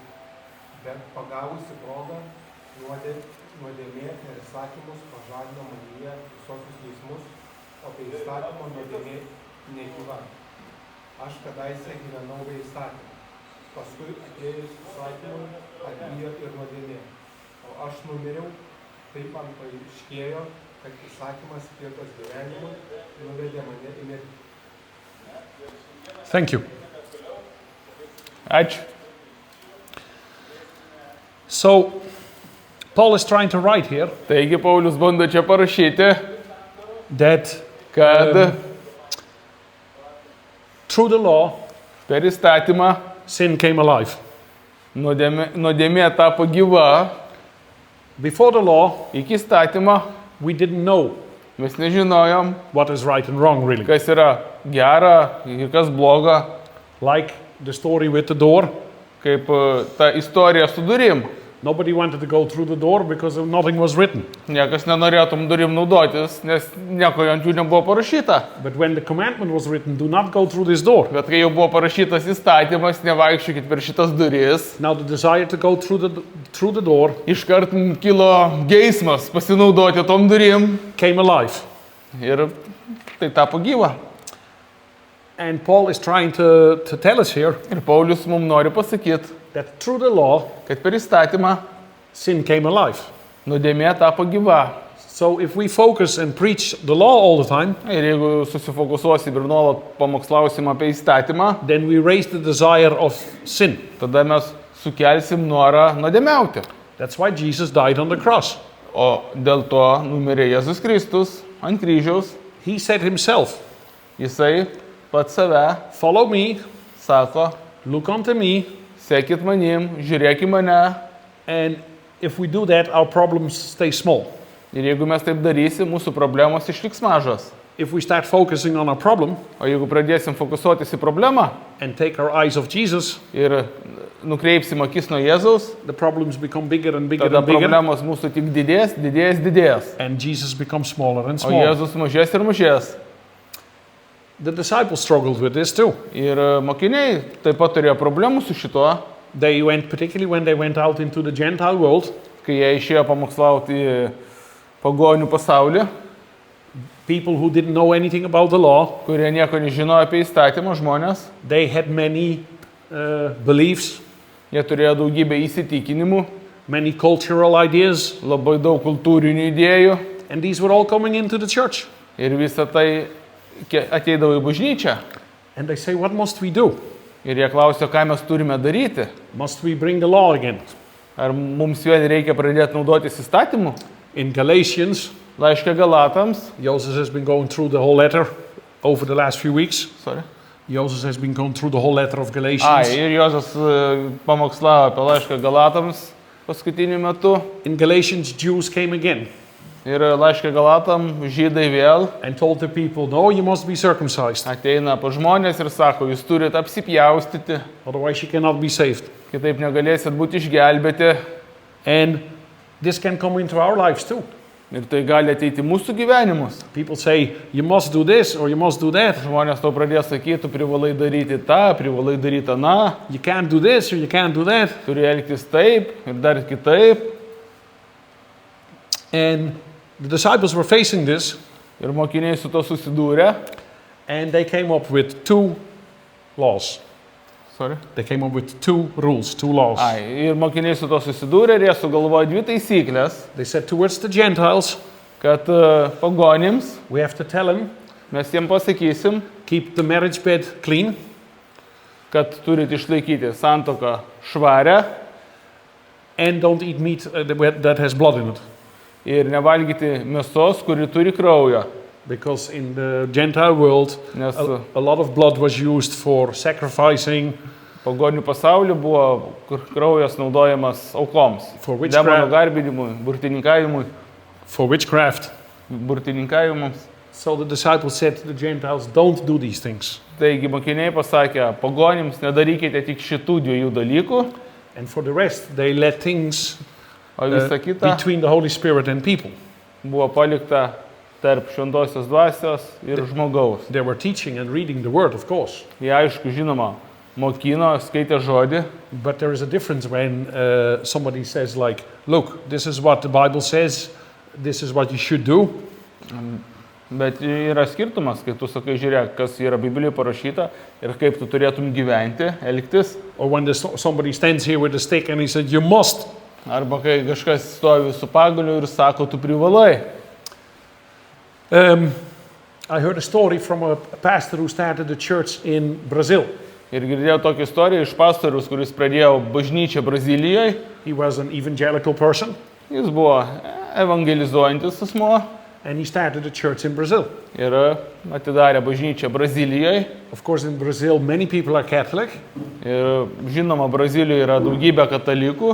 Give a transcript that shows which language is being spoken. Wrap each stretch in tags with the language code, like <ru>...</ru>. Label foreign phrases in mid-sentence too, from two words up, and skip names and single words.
<lt>Bet pagavusi progą, nuodėmė per įsakymus pažadino manyje visokius geismus, o be įstatymo nuodėmė negyva. Aš kadaise gyvenau be įstatymų, paskui atėjus įstatymui atgijo ir nuodėmė. O aš numiriau, taip man paaiškėjo, kad įsakymas skirtas gyvenimui nuvedė mane į mirtį.</lt> <en>Thank you.</en> <lt>Ačiū.</lt> <en>So, Paul is trying to write here</en> <lt>Taigi Paulius bando čia parašyti,</lt> <en>that</en> <lt>kad</lt> <en>through the law,</en> <lt>per įstatymą</lt> <en>sin came alive.</en> <lt>nuodėmė tapo gyva.</lt> <en>Before the law,</en> <lt>Iki įstatymo</lt> <en>we didn't know</en> <lt>mes nežinojom,</lt> <en>what is right and wrong, really.</en> <lt>kas yra gera ir kas bloga,</lt> <en>Like the story with the door.</en> <lt>kaip ta istorija su durim.</lt> <en>Nobody wanted to go through the door because nothing was written.</en> <lt>Niekas nenorėtum durim naudotis, nes nieko ant jų nebuvo parašyta.</lt> <en>But when the commandment was written, do not go through this door.</en> <lt>Bet kai jau buvo parašytas įstatymas, nevaikščiokit per šitas duris,</lt> <en>Now the desire to go through the door</en> <lt>iškart kilo geismas pasinaudoti tom durim</lt> <en>came alive.</en> <lt>ir tai tapo gyva.</lt> <en>And Paul is trying to tell us here</en> <lt>Ir Paulius mums nori pasakyti,</lt> <en>that through the law,</en> <lt>kad per įstatymą</lt> <en>sin came alive.</en> <lt>nuodėmė tapo gyva.</lt> <en>So if we focus and preach the law all the time,</en> <lt>Ir jeigu susifokusuosim ir nuolat pamokslausim apie įstatymą,</lt> <en>then we raise the desire of sin.</en> <lt>tada mes sukelsim norą nuodėmiauti.</lt> <en>That's why Jesus died on the cross.</en> <lt>O dėl to numirė Jėzus Kristus ant kryžiaus.</lt> <en>He said himself,</en> <lt>Jisai pats save</lt> <en>follow me,</en> <lt>sako,</lt> <en>look unto me,</en> <lt>sekit manim, žiūrėk į mane.</lt> <en>and if we do that, our problems stay small.</en> <lt>Ir jeigu mes taip darysim, mūsų problemos išliks mažos.</lt> <en>If we start focusing on our problem</en> <lt>O jeigu pradėsim fokusuotis į problemą</lt> <en>and take our eyes off Jesus,</en> <lt>ir nukreipsim akis nuo Jėzaus,</lt> <en>the problems become bigger and bigger</en> <lt>tada</lt> <en>and bigger,</en> <lt>problemos mūsų tik didės.</lt> <en>and Jesus becomes smaller and</en> <lt>O</lt> <en>smaller.</en> <lt>Jėzus mažės ir mažės.</lt> <en>The disciples struggled with this too.</en> <lt>Ir mokiniai taip pat turėjo problemų su šituo,</lt> <en>They went, particularly when they went out into the Gentile world,</en> <lt>kai jie išėjo pamokslauti į pagonių pasaulį,</lt> <en>people who didn't know anything about the law,</en> <lt>kurie nieko nežino apie įstatymą žmonės.</lt> <en>they had many beliefs,</en> <lt>Jie turėjo daugybę įsitikinimų,</lt> <en>many cultural ideas,</en> <lt>labai daug kultūrinių idėjų</lt> <en>and these were all coming into the church.</en> <lt>ir visą tai ateidavo į bažnyčią.</lt> <en>And they say, what must we do?</en> <lt>Ir jie klausė, ką mes turime daryti.</lt> <en>Must we bring the law again?</en> <lt>Ar mums vėl reikia pradėti naudotis įstatymu?</lt> <en>In Galatians,</en> <lt>Laiške Galatams.</lt> <en>Joseph has been going through the whole letter over the last few weeks. Sorry. Joseph has been going through the whole letter of Galatians.</en> <lt>Ir Jozas pamokslavo apie laišką Galatams paskutiniu metu.</lt> <en>In Galatians, Jews came again</en> <lt>Ir laiškę Galatam žydai vėl</lt> <en>and told the people, no, you must be circumcised,</en> <lt>ateina pa žmonės ir sako, jūs turite apsipjaustyti,</lt> <en>otherwise you cannot be saved.</en> <lt>kitaip negalėsit būti išgelbėti.</lt> <en>And this can come into our lives too.</en> <lt>Ir tai gali ateiti mūsų gyvenimus.</lt> <en>People say, you must do this or you must do that.</en> <lt>Žmonės to pradės sakyti, tu privalai daryti tą, privalai daryti aną,</lt> <en>You can't do this or you can't do that.</en> <lt>turi elgtis taip ir dar kitaip.</lt> <en>And the disciples were facing this,</en> <lt>Ir mokiniai su to susidūrė.</lt> <en>and they came up with two laws. Sorry. They came up with two rules, two laws.</en> <lt>Ir mokiniai su to susidūrė ir jie sugalvojo dvi taisyklės,</lt> <en>They said towards the Gentiles,</en> <lt>kad pagonims</lt> <en>we have to tell them,</en> <lt>mes jiems pasakysim,</lt> <en>keep the marriage bed clean,</en> <lt>kad turit išlaikyti santuoką švarę</lt> <en>and don't eat meat that has blood in it.</en> <lt>ir nevalgyti mėsos, kuri turi kraujo.</lt> <en>Because in the Gentile world,</en> <lt>Nes</lt> <en>a lot of blood was used for sacrificing,</en> <lt>pagonių pasaulyje buvo kur kraujas naudojamas aukoms.</lt> <en>For which</en> <lt>Demonų</lt> <en>crap?</en> <lt>garbinimui,</lt> <en>for witchcraft.</en> <lt>burtininkavimams.</lt> <en>So the disciples said to the Gentiles, don't do these things.</en> <lt>Taigi mokiniai pasakė, pagonims nedarykite tik šitų dviejų dalykų,</lt> <en>And for the rest, they let things</en> <lt>o visa kita</lt> <en>between the Holy Spirit and people.</en> <lt>buvo palikta tarp šventosios dvasios ir žmogaus.</lt> <en>They were teaching and reading the word, of course.</en> <lt>Jie aišku, žinoma, mokino, skaitė žodį,</lt> <en>But there is a difference when somebody says like, look, this is what the Bible says, this is what you should do.</en> <lt>bet yra skirtumas, kai tu sakai, žiūrėk, kas yra Biblijoje parašyta ir kaip tu turėtum gyventi, elgtis.</lt> <en>Or when somebody stands here with a stick and he said, you must.</en> <lt>Arba kai kažkas stovi su pagaliu ir sako, tu privalai.</lt> <en>I heard a story from a pastor who started a church in Brazil.</en> <lt>Ir girdėjau tokią istoriją iš pastorius, kuris pradėjo bažnyčią Brazilijoje.</lt> <en>He was an evangelical person</en> <lt>Jis buvo evangelizuojantis asmuo</lt> <en>and he started a church in Brazil.</en> <lt>ir atidarė bažnyčią Brazilijoje.</lt> <en>Of course, in Brazil, many people are Catholic</en> <lt>Ir žinoma, Brazilijoje yra daugybė katalikų</lt>